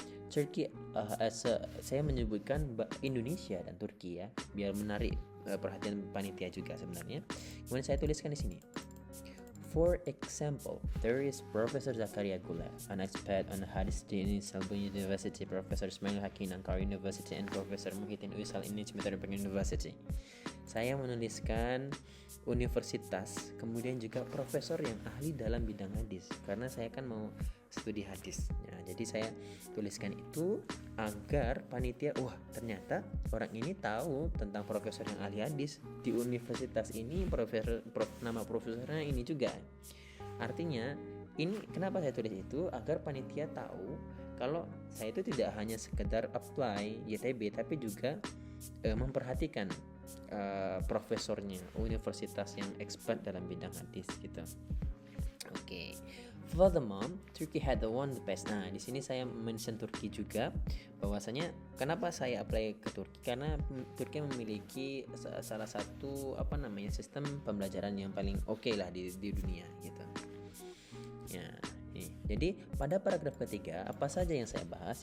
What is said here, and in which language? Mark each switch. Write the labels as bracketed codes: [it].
[id] Turkey, saya menyebutkan Indonesia dan Turki ya, biar menarik perhatian panitia juga sebenarnya. Kemudian saya tuliskan di sini. [en] For example, there is Professor Zakaria Gula, an expert on hadith in Selborne University, Professor Ismail Hakim Ankara University, and Professor Muhyiddin Uysal in Metropolitan University. [id] Saya menuliskan universitas, kemudian juga profesor yang ahli dalam bidang hadis, karena saya kan mau studi hadis. Ya, jadi saya tuliskan itu agar panitia, wah ternyata orang ini tahu tentang profesor yang ahli hadis di universitas ini, nama profesornya ini juga. Artinya ini kenapa saya tulis itu, agar panitia tahu kalau saya itu tidak hanya sekedar apply YTB, tapi juga memperhatikan profesornya, universitas yang expert dalam bidang hadis gitu. Oke. [en] Furthermore, Turkey had won the best. [id] Nah, di sini saya mention Turki juga, bahwasanya kenapa saya apply ke Turki, karena Turki memiliki salah satu sistem pembelajaran yang paling oke lah di dunia gitu. Ya, nih. Jadi pada paragraf ketiga, apa saja yang saya bahas?